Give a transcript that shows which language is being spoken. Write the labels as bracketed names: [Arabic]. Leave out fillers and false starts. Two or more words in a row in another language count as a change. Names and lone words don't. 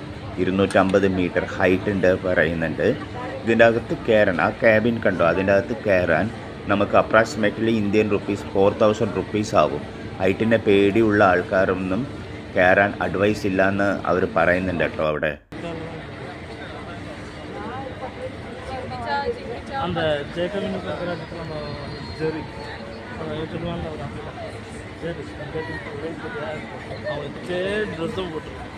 [Malayalam] 250 മീറ്റർ ഹൈറ്റ് ഉണ്ട് പറയുന്നുണ്ട്. ഇതിൻ്റെ അകത്ത് കയറാൻ, ആ ക്യാബിൻ കണ്ടോ, അതിൻ്റെ അകത്ത് കയറാൻ നമുക്ക് [English] approximately Indian rupees [Malayalam] 4000 റുപ്പീസ് ആവും. ഹൈറ്റിൻ്റെ പേടിയുള്ള ആൾക്കാരൊന്നും കയറാൻ അഡ്വൈസ് ഇല്ലയെന്ന് അവർ പറയുന്നുണ്ട് കേട്ടോ അവിടെ. [Tamil] அந்த ஜெயகலின்னு பார்க்குற இடத்துல அந்த ஜெரி சொல்லுவாங்க ஜெரி அவனுக்கே ட்ரெஸ்ஸும் போட்டு